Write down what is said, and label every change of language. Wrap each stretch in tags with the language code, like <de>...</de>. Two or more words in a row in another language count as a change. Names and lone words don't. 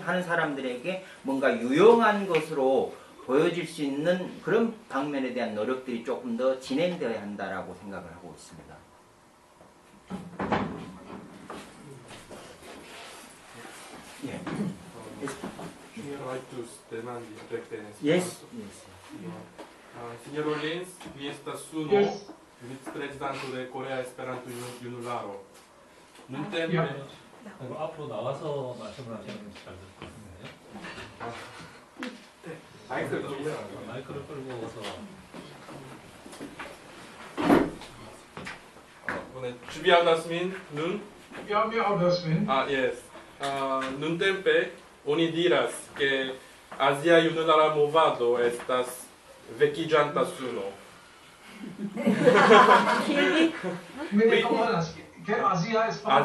<ko>하는 사람들에게 뭔가 유용한 것으로 보여질 수 있는 그런 방면에 대한 노력들이 조금 더 진행되어야 한다라고 생각을 하고 있습니다. 예.</ko> <eo>Yes. Signor Rollins, mi estas Suno, Yes. viceprezidanto de Korea Esperanto Junularo.</eo> <ko>눈 야. 앞으로 나와서 말씀을 하시는 게 잘 될 것 같은데요. 마이크를 좀 마이크를 끌고 와서 이번에 준비하셨습니다. 눈?</ko> <eo>Ja, mi aŭdas vin. Yes. Nuntempe oni diras ke Azia Junulara movado estas vekiĝanta suno. Mi ne komprenas. Ke Azia Esperanto</eo>